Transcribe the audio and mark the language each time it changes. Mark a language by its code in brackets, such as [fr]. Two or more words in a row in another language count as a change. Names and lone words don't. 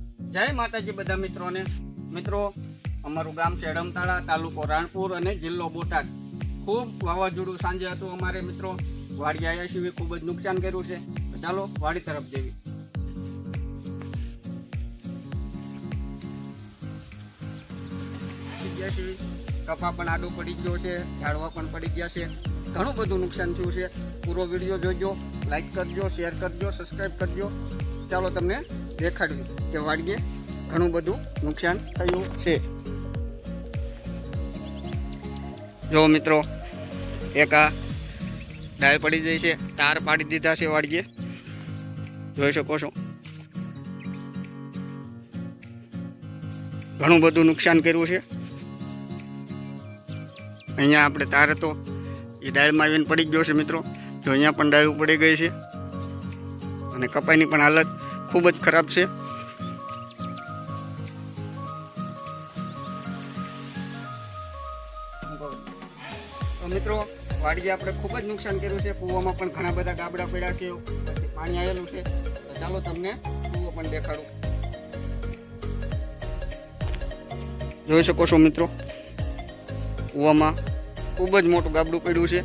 [gu] જય માતાજી બધા મિત્રો ને। મિત્રો અમારું ગામ છે રમતાળા, તાલુકો રાણપુર અને જિલ્લો બોટાદ। ખૂબ વાવાઝોડું સાંજે હતું અમારે મિત્રો વાડી આવ્યા છીએ, ખૂબ જ નુકસાન કર્યું છે। તો ચાલો વાડી તરફ જઈએ। કપા પણ આડો પડી ગયો છે, ઝાડવા પણ પડી ગયા છે, ઘણું બધું નુકસાન થયું છે। પૂરો વીડિયો જોજો, લાઈક કરજો, શેર કરજો, સબ્સ્ક્રાઇબ કરજો। ચાલો તમને દેખાડું કે વાડીએ ઘણું બધું નુકસાન થયું છે। જો મિત્રો એક આ ડાળ પડી ગઈ છે, તાર પાડી દીધા છે વાડીએ, જોઈ શકો છો। ઘણું બધું નુકસાન કર્યું છે। અહીંયા આપણે તાર તો એ ડાળમાં આવીને પડી ગયો છે મિત્રો। જો અહીંયા પણ ડાળ પડી ગઈ છે અને કપાઈની પણ હાલત ખૂબ જ ખરાબ છે। તો મિત્રો વાડીએ આપણે ખૂબ જ નુકસાન કર્યું છે। કૂવામાં પણ ઘણા બધા ગાબડા પડ્યા છે, પછી પાણી આવેલું છે। તો ચાલો તમને કૂવો પણ દેખાડું। જોઈ શકો છો મિત્રો, કૂવામાં ખૂબ જ મોટું ગાબડું પડ્યું છે।